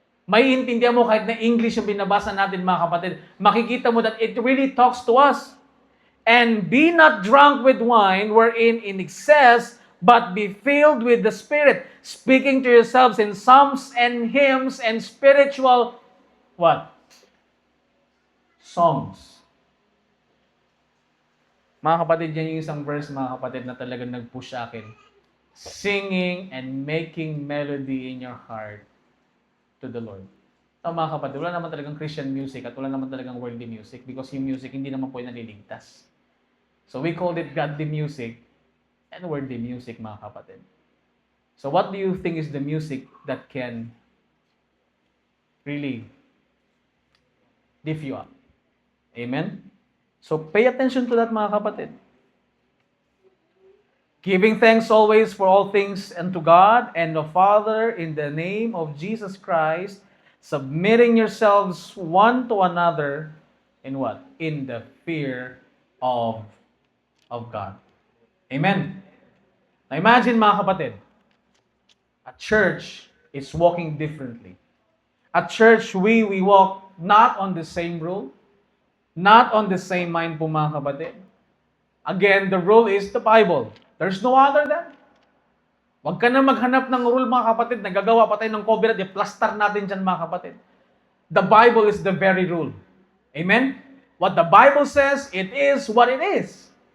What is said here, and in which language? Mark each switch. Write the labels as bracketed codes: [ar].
[tl] May intindihan mo kahit na English yung binabasa natin, mga kapatid. Makikita mo [en] that it really talks to us. And be not drunk with wine, wherein in excess, but be filled with the Spirit, speaking to yourselves in psalms and hymns and spiritual, what? Songs. [tl] Mga kapatid, yan yung isang verse, mga kapatid, na talagang nag-push sa akin. [en] Singing and making melody in your heart to the Lord. [tl] So, mga kapatid, wala naman talagang Christian music at wala naman talagang worldly music [en] because [tl] yung music hindi naman po yung naliligtas. [en] So, we called it godly music and worldly music, [tl] mga kapatid. [en] So, what do you think is the music that can really lift you up? Amen? So, pay attention to that, [tl] mga kapatid. [en] Giving thanks always for all things unto God and the Father in the name of Jesus Christ, submitting yourselves one to another in what? In the fear of God. Amen? Now imagine, [tl] mga kapatid, [en] a church is walking differently. At church, we walk not on the same rule, not on the same mind [tl] po, mga kapatid. [en] Again, the rule is the Bible. There's no other than. [tl] Huwag ka na maghanap ng rule, mga kapatid. Nagagawa pa tayo ng cover at i-plaster natin dyan, mga kapatid. [en] The Bible is the very rule. Amen? What the Bible says, it is what it is.